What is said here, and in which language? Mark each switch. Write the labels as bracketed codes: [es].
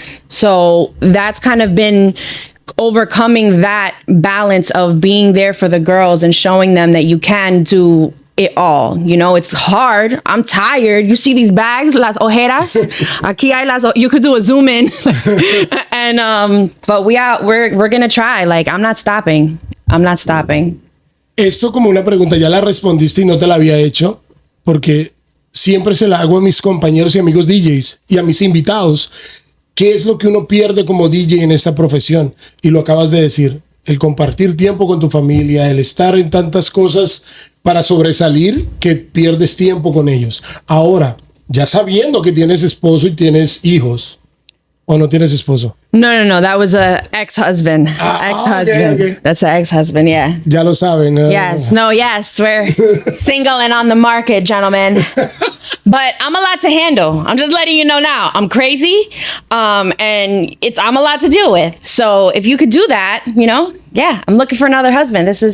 [en] So that's kind of been overcoming that balance of being there for the girls and showing them that you can do it all. You know, it's hard. I'm tired. You see these bags, [es] las ojeras. Aquí hay [en] you could do a zoom in. And but we're gonna try. Like, I'm not stopping. [es] Esto como una pregunta, ya la respondiste y no te la había hecho, porque siempre se la hago a mis compañeros y amigos DJs y a mis invitados. ¿Qué es lo que uno pierde como DJ en esta profesión? Y lo acabas de decir, el compartir tiempo con tu familia, el estar en tantas cosas para sobresalir que pierdes tiempo con ellos. Ahora, ya sabiendo que tienes esposo y tienes hijos, ¿o no tienes esposo? [en] No. That was a ex-husband. Ex-husband. Okay. That's an ex-husband, yeah. [es] Ya lo saben. [en] Yes. We're single and on the market, gentlemen. But I'm a lot to handle. I'm just letting you know now. I'm crazy, and I'm a lot to deal with. So if you could do that, yeah, I'm looking for another husband.